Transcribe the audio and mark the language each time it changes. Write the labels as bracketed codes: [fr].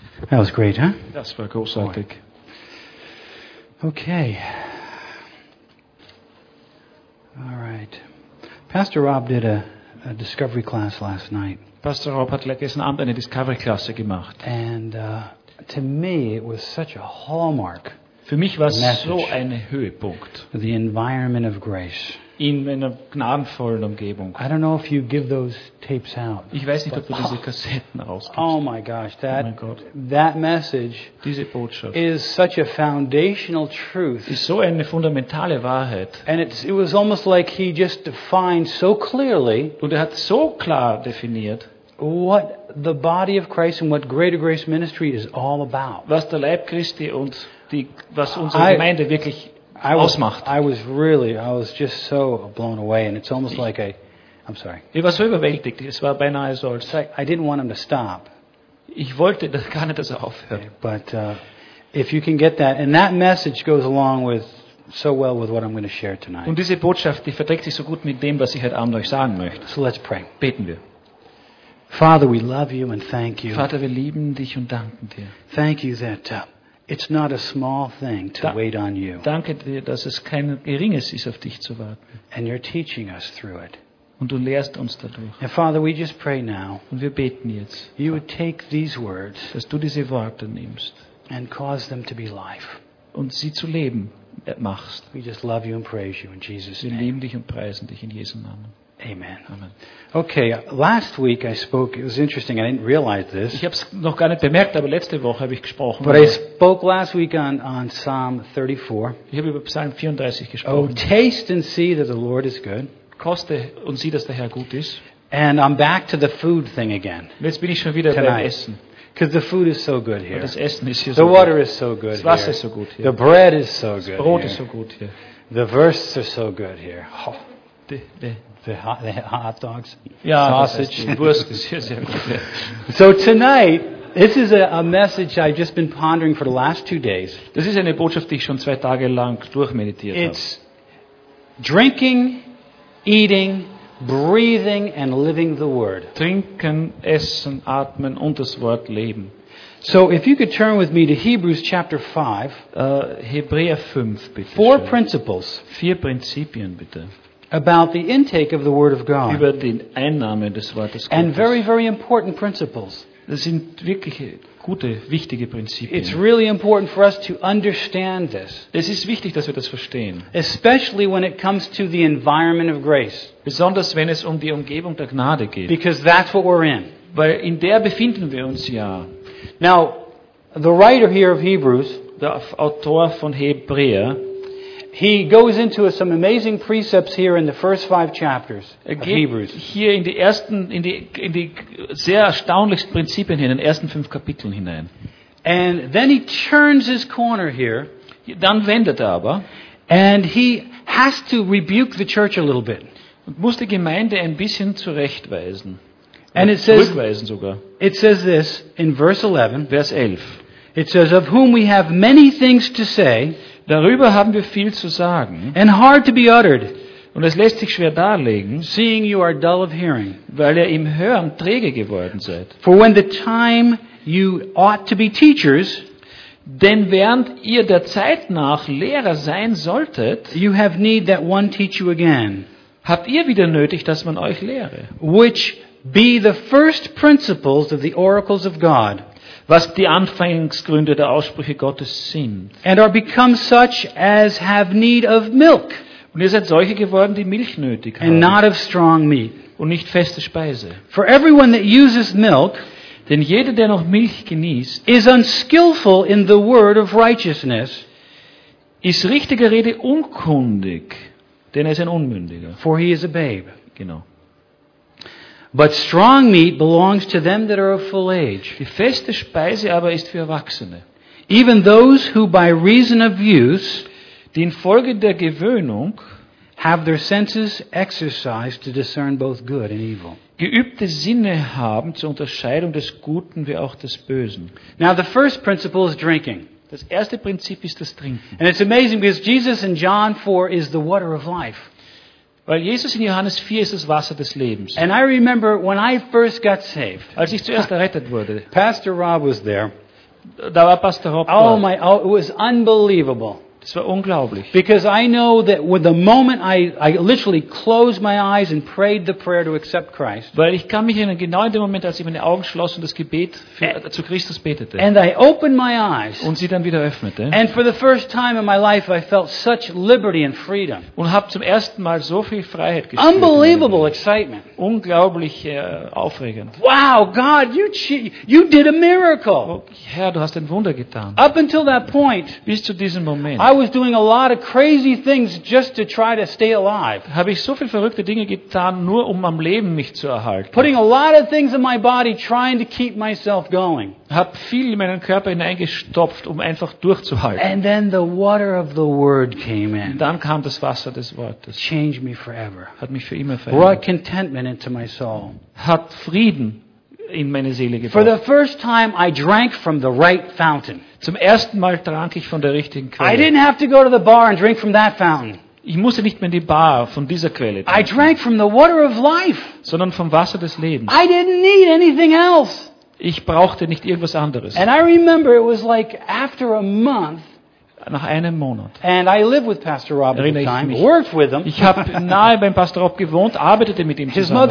[en] That was great, huh? [de] Das war großartig. [en] Okay. All right. Pastor Rob did a discovery class last night. [de] Pastor Rob hat gestern Abend eine Discovery Klasse gemacht. [en] And to me it was such a hallmark. [de] Für mich war es so ein Höhepunkt. [en] The environment of grace. [de] In einer gnadenvollen Umgebung. [en] I don't know if you give those tapes out. [de] Ich weiß nicht, ob du diese Kassetten rausgibst. [en] Oh my gosh, that message, [de] diese Botschaft, [en] is such a foundational truth. [de] Ist so eine fundamentale Wahrheit. [en] And it was almost like he just defined so clearly. [de] Und er hat so klar definiert, [en] what the body of Christ and what Greater Grace Ministry is all about. [de] Was der Leib Christi und was unsere Gemeinde wirklich ausmacht. [en] I was just so blown away, and it's almost like I'm sorry. [de] Ich war so überwältigt. Es war beinahe so, als [en] I didn't want him to stop. [de] Ich wollte gar nicht, dass er aufhört. [en] But if you can get that, and that message goes along with so well with what I'm going to share tonight. [de] Und diese Botschaft, die verträgt sich so gut mit dem, was ich heute Abend euch sagen möchte. [en] So let's pray. [de] Beten wir. [en] Father, we love you and thank you. [de] Vater, wir lieben dich und danken dir. [en] Thank you that. It's not a small thing to wait on you. [de] Danke dir, dass es kein geringes ist, auf dich zu warten. [en] And you're teaching us through it. [de] Und du lehrst uns dadurch. [en] And Father, we just pray now. [de] Und wir beten jetzt. [en] You would take these words, [de] dass du diese Worte nimmst, [en] and cause them to be life. [de] Und sie zu Leben machst. [en] We just love you and praise you in Jesus' name. [de] Wir lieben dich und preisen dich in Jesu Namen. [en] Amen. [de] Amen. [en] Okay, last week I spoke. It was interesting. I didn't realize this. [de] Ich habe es noch gar nicht bemerkt, aber letzte Woche habe ich gesprochen. [en] But I spoke last week on Psalm 34. [de] Ich habe über Psalm 34 gesprochen. [en] Oh, taste and see that the Lord is good. [de] Koste und sieh, dass der Herr gut ist. [en] And I'm back to the food thing again. [de] Jetzt bin ich schon wieder beim Essen. [en] Because the food is so good here. [de] Das Essen ist hier [en] the so water [de] gut. [en] Is so good [de] das Wasser [en] here. [de] Ist so gut hier. [en] The bread is so [de] das [en] good [de] Brot [en] here. [de] Ist so gut hier. [en] The verses are so good here. Oh. The hot dogs. [de] Ja, [en] sausage. [de] Das heißt, die Wurst ist hier sehr gut. Hier. [en] So tonight, this is a message I've just been pondering for the last 2 days. [de] Das ist eine Botschaft, die ich schon 2 Tage lang durchmeditiert habe. [en] It's drinking, eating, breathing and living the word. [de] Trinken, essen, atmen und das Wort leben. [en] So if you could turn with me to Hebrews chapter 5. [de] Hebräer 5 bitte. [en] Four [de] schön. [en] Principles. [de] 4 Prinzipien bitte. [en] About the intake of the word of God. [de] Über die Einnahme des Wortes Gottes. [en] And very very important principles. [de] Das sind wirklich gute wichtige Prinzipien. [en] It's really important for us to understand this. [de] Es ist wichtig, dass wir das verstehen. [en] Especially when it comes to the environment of grace. [de] Besonders wenn es um die Umgebung der Gnade geht. [en] Because that's what we're in. [de] Weil in der befinden wir uns ja. [en] Now, the writer here of Hebrews, [de] der Autor von Hebräer, [en] he goes into some amazing precepts here in the first 5 chapters of Hebrews. [de] Hier in die ersten in die sehr erstaunlichsten Prinzipien hier in den ersten 5 Kapiteln hinein. [en] And then he turns his corner here, [de] dann wendet er aber, [en] and he has to rebuke the church a little bit. [de] Und muss die Gemeinde ein bisschen zurechtweisen. [en] And it says, [de] zurückweisen sogar. [en] It says this in verse 11, [de] Vers 11. [en] It says of whom we have many things to say. [de] Darüber haben wir viel zu sagen. [en] And hard to be uttered. [de] Und es lässt sich schwer darlegen. [en] Seeing you are dull of hearing. [de] Weil ihr im Hören träge geworden seid. [en] For when the time you ought to be teachers. [de] Denn während ihr der Zeit nach Lehrer sein solltet. [en] You have need that one teach you again. [de] Habt ihr wieder nötig, dass man euch lehre. [en] Which be the first principles of the oracles of God. [de] Was die Anfangsgründe der Aussprüche Gottes sind. [en] And are become such as have need of milk. [de] Und ihr seid solche geworden, die Milch nötig haben. [en] And not of strong meat. [de] Und nicht feste Speise. [en] For everyone that uses milk, [de] denn jeder, der noch Milch genießt, [en] is unskillful in the word of righteousness, [de] ist richtiger Rede unkundig, denn er ist ein Unmündiger. [en] For he is a babe. [de] Genau. [en] But strong meat belongs to them that are of full age. [de] Die feste Speise aber ist für Erwachsene. [en] Even those who by reason of use, [de] die infolge der Gewöhnung, [en] have their senses exercised to discern both good and evil. [de] Geübte Sinne haben zur Unterscheidung des Guten wie auch des Bösen. [en] Now the first principle is drinking. [de] Das erste Prinzip ist das Trinken. [en] And it's amazing because Jesus in John 4 is the water of life. [de] Weil Jesus in Johannes 4 ist das Wasser des Lebens. [en] And I remember when I first got saved. [de] Als ich zuerst errettet wurde. [en] Pastor Rob was there. [de] Da war Pastor Rob. [en] Oh my, oh, it was unbelievable. [de] Das war unglaublich. [en] Because I know that with the moment I literally closed my eyes and prayed the prayer to accept Christ. [de] Weil ich kann mich erinnern, genau in dem Moment, als ich meine Augen schloss und das Gebet zu Christus betete. [en] And I opened my eyes. [de] Und sie dann wieder öffnete. [en] And for the first time in my life I felt such liberty and freedom. [de] Und habe zum ersten Mal so viel Freiheit gespürt. [en] Unbelievable excitement. [de] Unglaublich aufregend. [en] Wow, God, you did a miracle. [de] Oh, Herr, du hast ein Wunder getan. [en] Up until that point. [de] Bis zu diesem Moment. [en] I was doing a lot of crazy things just to try to stay alive. [de] Habe ich so viel verrückte Dinge getan, nur um am Leben mich zu erhalten. [en] Putting a lot of things in my body trying to keep myself going. [de] Hab viel in meinen Körper hineingestopft, um einfach durchzuhalten. [en] And then the water of the word came in. [de] Dann kam das Wasser des Wortes. [en] Changed me forever. [de] Hat mich für immer verändert. [en] Brought contentment into my soul. [de] Hat Frieden in meine Seele gebracht. [en] For the first time I drank from the right fountain. [de] Zum ersten Mal trank ich von der richtigen Quelle. [en] I didn't have to go to the bar and drink from that fountain. [de] Ich musste nicht mehr in die Bar von dieser Quelle trinken. [en] I drank from the water of life. [de] Sondern vom Wasser des Lebens. [en] I didn't need anything else. [de] Ich brauchte nicht irgendwas anderes. [en] And I remember it was like after a month. [de] Nach einem Monat. [en] And I live with Pastor Rob at the time. [de] Mich. [en] Worked with him. [de] Ich habe nahe beim Pastor Rob gewohnt, arbeitete mit ihm zusammen.